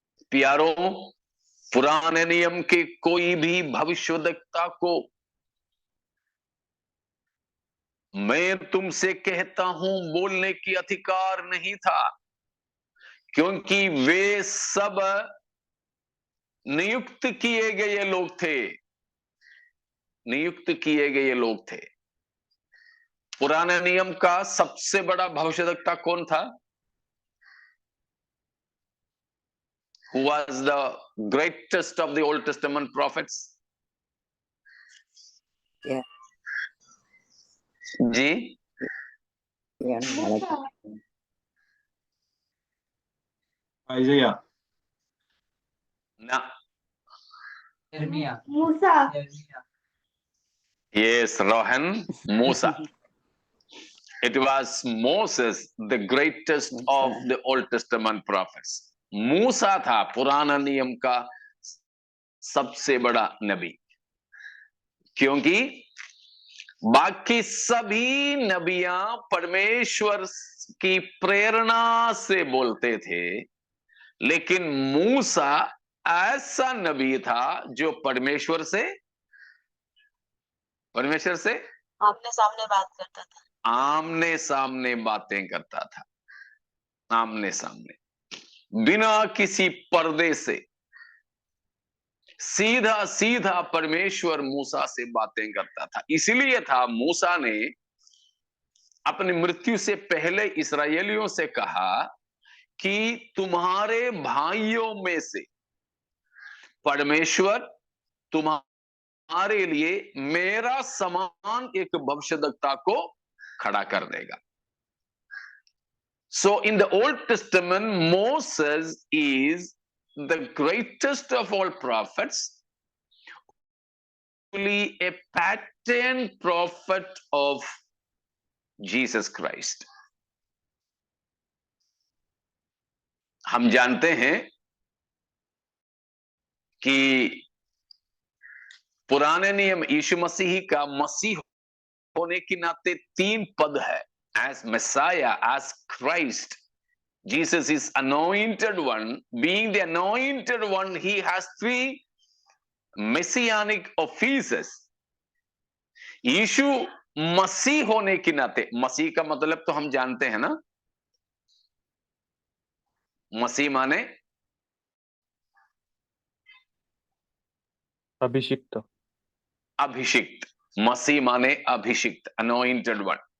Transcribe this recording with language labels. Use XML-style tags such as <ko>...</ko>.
<hi>प्यारों, पुराने नियम के कोई भी भविष्यद्वक्ता को मैं तुमसे कहता हूं बोलने की अधिकार नहीं था, क्योंकि वे सब नियुक्त किए गए लोग थे। नियुक्त किए गए लोग थे। पुराने नियम का सबसे बड़ा भविष्यद्वक्ता कौन था?</hi> <en>Who was the greatest of the Old Testament prophets? Yeah.</en> <hi>Ji</hi> <en>Yeah. Isaiah.</en> <hi>ना, Musa.</hi> <en>yes, Rohan, Musa. It was Moses, the greatest of the Old Testament prophets.</en> <hi>मूसा था पुराना नियम का सबसे बड़ा नबी, क्योंकि बाकी सभी नबियां परमेश्वर की प्रेरणा से बोलते थे, लेकिन मूसा ऐसा नबी था जो परमेश्वर से आमने सामने बात करता था, आमने सामने बातें करता था। आमने सामने, बिना किसी पर्दे से सीधा सीधा परमेश्वर मूसा से बातें करता था। इसलिए था मूसा ने अपनी मृत्यु से पहले इस्राएलियों से कहा कि तुम्हारे भाइयों में से परमेश्वर तुम्हारे लिए मेरा समान एक भविष्यद्वक्ता को खड़ा कर देगा।</hi> <en>So in the Old Testament, Moses is the greatest of all prophets, only a pattern prophet of Jesus Christ.</en> <hi>हम जानते हैं कि पुराने नियम यीशु मसीह का मसीह होने के नाते 3 पद है।</hi> <en>As messiah, as Christ, Jesus is anointed one. Being the anointed one, he has 3 messianic offices.</en> <hi>यीशु मसीह होने के नाते, मसीह का मतलब तो हम जानते हैं ना, मसीह माने अभिषिक्त। अभिषिक्त, मसीह माने अभिषिक्त,</hi> <en>anointed one।</en>